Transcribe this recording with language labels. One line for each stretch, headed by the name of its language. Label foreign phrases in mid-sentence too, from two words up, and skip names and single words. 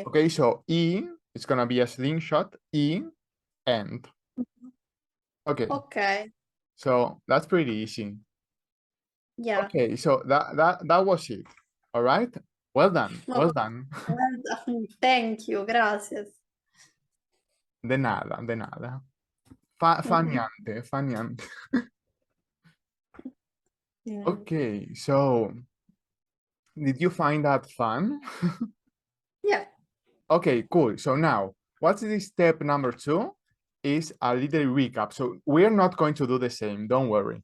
English: Okay, so E, it's gonna be a slingshot, E, end. Okay, Okay. so that's pretty easy. Yeah. Okay, so that was it. All right, well done, well done. Well done. Thank you.
Spanish: Gracias. De nada, de nada.
Italian: Fa niente, fa niente.
English: Okay, so did you find that fun? Yeah. Okay, cool. So now, what's the step number 2? Is a little recap. So we're not going to do the same, don't worry.